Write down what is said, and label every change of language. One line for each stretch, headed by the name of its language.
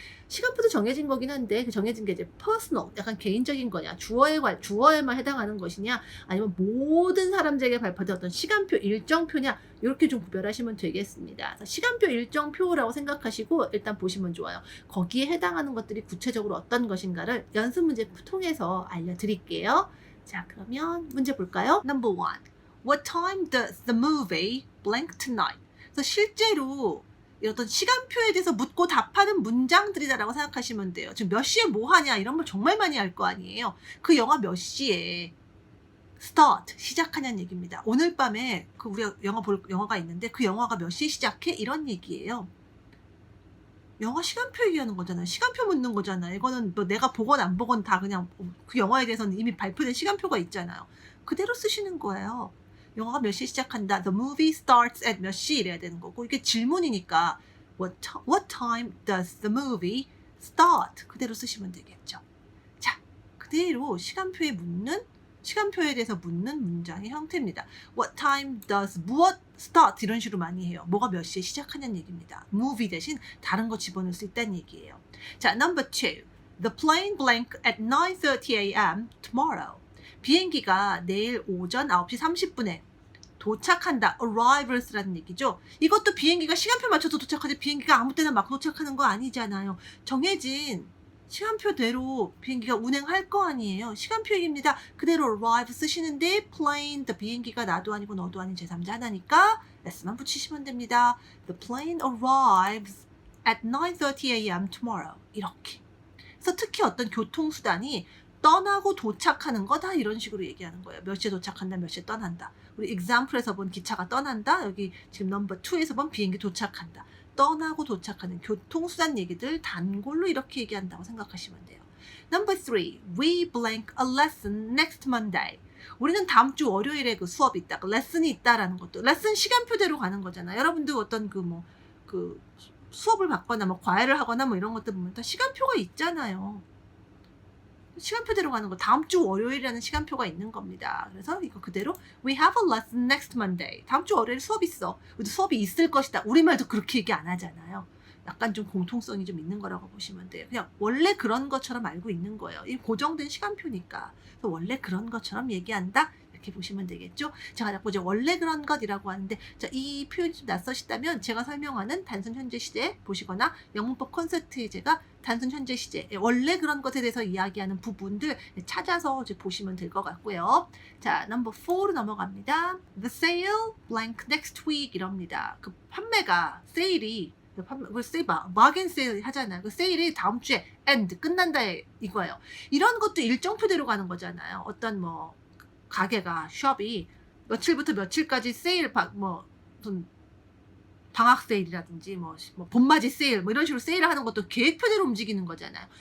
Korean: 시간표도 정해진 거긴 한데 그 정해진 게 이제 personal, 약간 개인적인 거냐, 주어에만 해당하는 것이냐, 아니면 모든 사람들에게 발표된 어떤 시간표, 일정표냐, 이렇게 좀 구별하시면 되겠습니다. 시간표, 일정표라고 생각하시고 일단 보시면 좋아요. 거기에 해당하는 것들이 구체적으로 어떤 것인가를 연습 문제 통해서 알려드릴게요. 자, 그러면 문제 볼까요? Number 1.
English: What time does the movie blank tonight?
Korean: 그래서 실제로 어떤 시간표에 대해서 묻고 답하는 문장들이다라고 생각하시면 돼요. 지금 몇 시에 뭐 하냐 이런 걸 정말 많이 할 거 아니에요. 그 영화 몇 시에 start 시작하냐는 얘기입니다. 오늘 밤에 그 우리가 영화 볼 영화가 있는데 그 영화가 몇 시에 시작해? 이런 얘기예요. 영화 시간표 얘기하는 거잖아요. 시간표 묻는 거잖아요. 이거는 뭐 내가 보건 안 보건 다 그냥 그 영화에 대해서는 이미 발표된 시간표가 있잖아요. 그대로 쓰시는 거예요. 영화가 몇 시에 시작한다.
English: The movie starts at
Korean: 몇 시 이래야 되는 거고 이게 질문이니까
English: What time does the movie start?
Korean: 그대로 쓰시면 되겠죠. 자, 그대로 시간표에 대해서 묻는 문장의 형태입니다.
English: What time does 무엇 start?
Korean: 이런 식으로 많이 해요. 뭐가 몇 시에 시작하냐는 얘기입니다. movie 대신 다른 거 집어넣을 수 있다는 얘기예요.
English: 자, number 2. The plane blank at 9:30 a.m. tomorrow.
Korean: 비행기가 내일 오전 9시 30분에 도착한다. arrivals라는 얘기죠. 이것도 비행기가 시간표 맞춰서 도착하지 비행기가 아무 때나 막 도착하는 거 아니잖아요. 정해진 시간표대로 비행기가 운행할 거 아니에요. 시간표 얘기입니다. 그대로 arrive 쓰시는데 plane, the 비행기가 나도 아니고 너도 아닌 제3자 하나니까 s만 붙이시면 됩니다.
English: The plane arrives at 9:30 a.m. tomorrow.
Korean: 이렇게. 그래서 특히 어떤 교통수단이 떠나고 도착하는 거다 이런 식으로 얘기하는 거예요. 몇 시에 도착한다, 몇 시에 떠난다. 우리 example에서 본 기차가 떠난다. 여기 지금 넘버 2에서 본 비행기 도착한다. 떠나고 도착하는 교통수단 얘기들 단골로 이렇게 얘기한다고 생각하시면 돼요.
English: Number 3. We blank a lesson next Monday.
Korean: 우리는 다음 주 월요일에 그 수업이 있다. 그 레슨이 있다라는 것도. 레슨 시간표대로 가는 거잖아요. 여러분도 어떤 그 수업을 받거나 뭐 과외를 하거나 뭐 이런 것들 보면 다 시간표가 있잖아요. 시간표대로 가는 거 다음 주 월요일이라는 시간표가 있는 겁니다. 그래서 이거 그대로
English: We have a lesson next Monday.
Korean: 다음 주 월요일 수업 있어. 우리도 수업이 있을 것이다. 우리말도 그렇게 얘기 안 하잖아요. 약간 좀 공통성이 좀 있는 거라고 보시면 돼요. 그냥 원래 그런 것처럼 알고 있는 거예요. 이 고정된 시간표니까. 그래서 원래 그런 것처럼 얘기한다. 이렇게 보시면 되겠죠. 제가 자꾸 이제 원래 그런 것이라고 하는데 자, 이 표현이 좀 낯서시다면 제가 설명하는 단순 현재 시제 보시거나 영문법 콘서트에 제가 단순 현재 시제 원래 그런 것에 대해서 이야기하는 부분들 찾아서 이제 보시면 될 것 같고요. 자, 넘버 4로 넘어갑니다.
English: The sale blank next week
Korean: 이럽니다. 그 판매가 세일이 그 세일 마겐 세일 하잖아요. 그 세일이 다음 주에 end 끝난다 이거예요. 이런 것도 일정표대로 가는 거잖아요. 어떤 뭐 가게가 숍이 며칠부터 며칠까지 세일 무슨 방학 세일이라든지 뭐 봄맞이 세일 뭐 이런 식으로 세일을 하는 것도 계획표대로 움직이는 거잖아요.